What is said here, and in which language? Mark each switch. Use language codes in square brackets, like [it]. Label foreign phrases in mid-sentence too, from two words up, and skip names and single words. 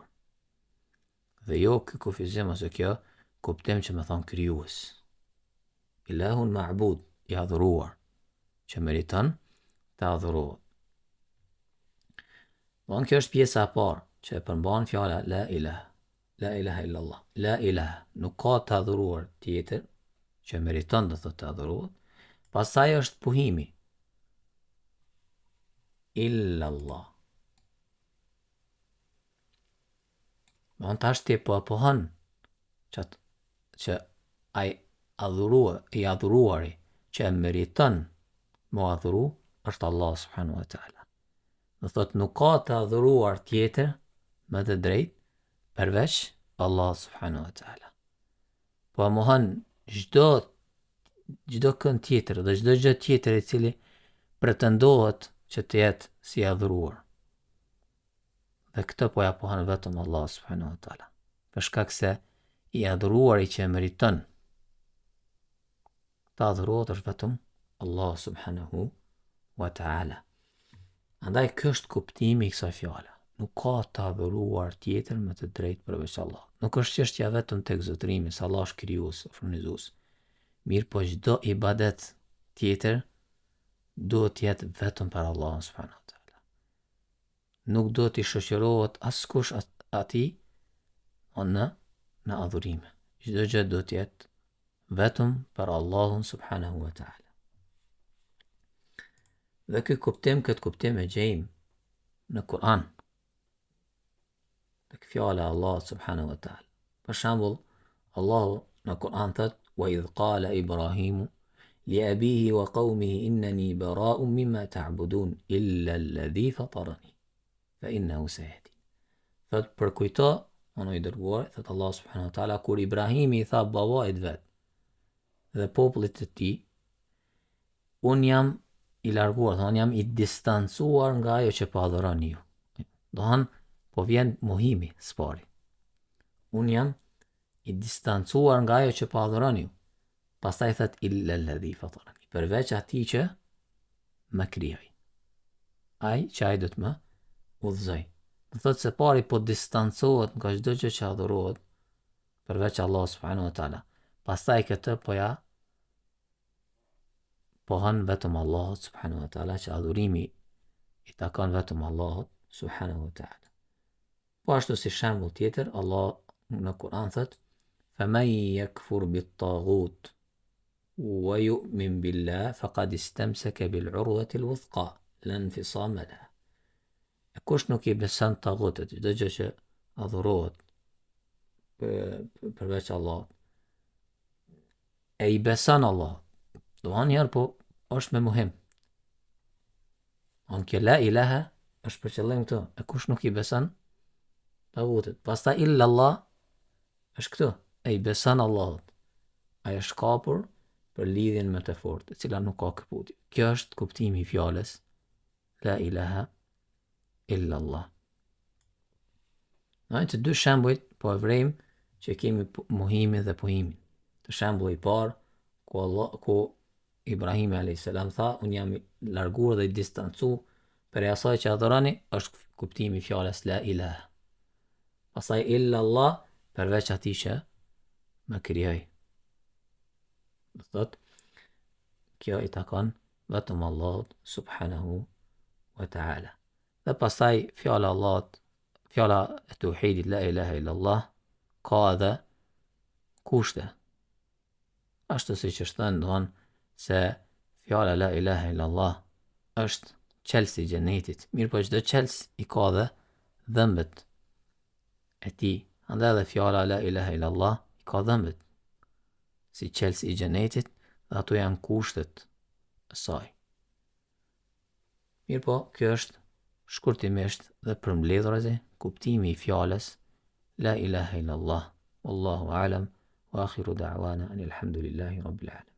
[sq] Dhe jo kë kufizim ose kjo kuptim që me thonë krijues. [ar] إله معبود [sq] i adhuruar që meriton të adhurohet. Dhe kjo është pjesa e parë që e përmban fjala [ar] لا إله. لا إله إلا الله. لا إله, [sq] nuk ka të adhuruar tjetër që meriton të thotë të adhurohet. Pastaj është pohimi. Illallah. Në tash ti po pohon që ai i adhuruari që e meriton më adhuru është Allah [ar] سبحانه وتعالى. [sq] Dhe thot nuk ka të adhuruar tjetër me të drejt përveç Allah [ar] سبحانه وتعالى. [sq] Po e mohon çdo kënd tjetër dhe çdo gjë tjetër e cili pretendohet që të jetë si adhuruar. Dhe këtë po ja pohon vetëm Allah [ar] سبحانه وتعالى. [sq] Për shkak se i adhuruari që e meriton të adhurohet është vetëm Allah [ar] سبحانه وتعالى. [sq] Andaj ky është kuptimi i kësaj fjale. Nuk ka të adhuruar tjetër me të drejtë përveç Allah. Nuk është çështja vetëm tek zotrimi, se Allah është krijues, furnizues. Mirë po çdo ibadet tjetër duhet të jetë vetëm për Allah [ar] سبحانه وتعالى. [sq] Nuk do t'i shoqërohet askush atij në adhurime. Çdo gjë do të jetë vetëm për Allahun [ar] سبحانه وتعالى. [sq] Dhe këtë kuptim e gjejmë në Kur'an. Tek fjala Allah [ar] سبحانه وتعالى. [sq] Për shembull, Allahu në Kur'an thot: [ar] "وإذ قال إبراهيم لأبيه وقومه إنني براء مما تعبدون إلا الذي فطرني فإنه سيهدين." [sq] Thot për kujto, i dërguar, thot Allah [ar] سبحانه وتعالى, [sq] kur Ibrahimi i tha babait vet dhe popullit të tij, un jam i larguar, unë jam i distancuar nga ajo që po adhuroni ju. Dohan po vjen mohimi spari. Unë jam i distancuar nga ajo që po adhuroni ju. Pastaj thot [ar] إلا الذي فطرني, [sq] përveç atij që më krijoi. Ai që ai do të më udhëzoj. Do thot se pari po distancohet nga çdo gjë që adhurohet përveç Allah [ar] سبحانه وتعالى. [sq] Pastaj këtë po ja pohon vetëm Allahut [ar] سبحانه وتعالى, [sq] që adhurimi i takon vetëm Allahut [ar] سبحانه وتعالى. [sq] Po ashtu si shembull tjetër, Allah në Kur'an thot: [ar] "فمن يكفر بالطاغوت ويؤمن بالله فقد استمسك بالعروة الوثقى لا انفصام لها." [sq] Kush nuk i beson tagutit, çdo gjë që adhurohet përveç Allahut, e i beson Allahut, do njerë po është me muhim. Kjo [ar] لا إله [sq] është për qëllim këtu, e kush nuk i beson tagutit. Pastaj [ar] إلا الله [sq] është këtu, e i beson Allahut. Ai është kapur për lidhjen me të fortë, e cila nuk ka këputje. Kjo është kuptimi i fjalës [ar] لا إله إلا الله. [sq] Në të dy shembujt po e vrejmë që kemi muhimin dhe pohimin. Të shembulli i parë ku Ibrahimi a.s. tha: "Unë jam i larguar dhe i distancu për asaj që adhuroni", është kuptimi i fjalës [ar] لا إله. [sq] Pastaj [ar] إلا الله, [sq] përveç atij që më krijoi. Do thot, kjo i takon vetëm Allahut [ar] سبحانه وتعالى. [sq] Dhe pastaj fjala Allahut, fjala e tauhidit [ar] لا إله إلا الله, [sq] ka edhe kushte. Ashtu siç është thënë, domthon se fjala [ar] لا إله إلا الله [sq] është çelësi i xhenetit. Mirë po çdo çelës i ka dhe dhëmbët e tij. Andaj edhe fjala [ar] لا إله إلا الله [sq] i ka dhëmbët si çelësi i xhenetit, dhe ato janë kushtet e saj. Mirë po, kjo është shkurtimisht dhe përmbledhurasi kuptimi I fjalës [ar] لا إله إلا الله والله أعلم وآخر دعوانا أن الحمد لله رب العالمين.